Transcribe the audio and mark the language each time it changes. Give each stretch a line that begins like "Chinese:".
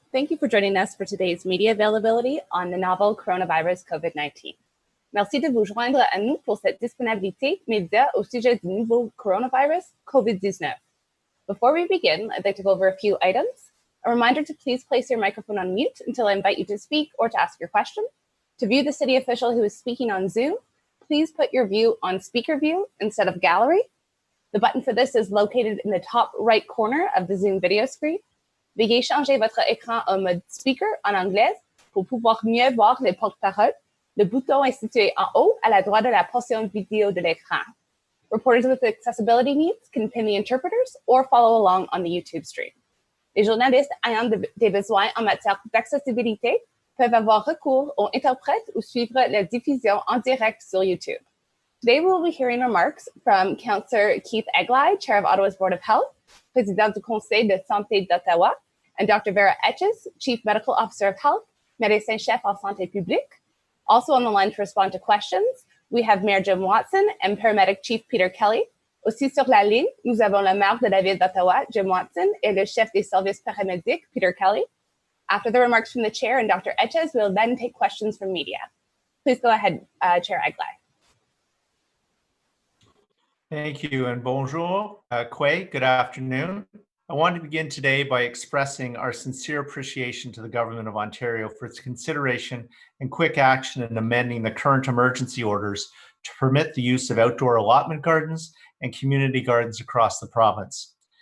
English: Thank you for joining us for today's media availability on the novel coronavirus COVID-19.
French: Merci de vous joindre à nous pour cette disponibilité média au sujet du nouveau coronavirus COVID-19.
English: Before we begin, I'd like to go over a few items. A reminder to please place your microphone on mute until I invite you to speak or to ask your question. To view the city official who is speaking on Zoom, please put your view on speaker view instead of gallery. The button for this is located in the top right corner of the Zoom video screen.
French: Veuillez changer votre écran en mode speaker en anglais pour pouvoir mieux voir les porte-paroles. Le bouton est situé en haut à la droite de la portion vidéo de l'écran.
English: Reporters with accessibility needs can pin the interpreters or follow along on the YouTube stream.
French: Les journalistes ayant des besoins en matière d'accessibilité peuvent avoir recours aux interprètes ou suivre la diffusion en direct sur YouTube.
English: Today, we will be hearing remarks from Councillor Keith Eglai, Chair of Ottawa's Board of Health,
French: Président du Conseil de santé d'Ottawa,
English: and Dr. Vera Etches, Chief Medical Officer of Health,
French: Médecin-Chef en Santé Publique.
English: Also on the line to respond to questions, we have Mayor Jim Watson and Paramedic Chief Peter Kelly.
French: Aussi sur la ligne, nous avons le maire de la ville d'Ottawa, Jim Watson, et le chef des services paramédics, Peter Kelly.
English: After the remarks from the chair and Dr. Etches, we'll then take questions from media. Please go ahead, Chair Eglai. Thank you and bonjour, Quay, good afternoon. I want to begin today by expressing our sincere appreciation to the Government of Ontario for its consideration and quick action in amending the current emergency orders to permit the use of outdoor allotment gardens and community gardens across the province.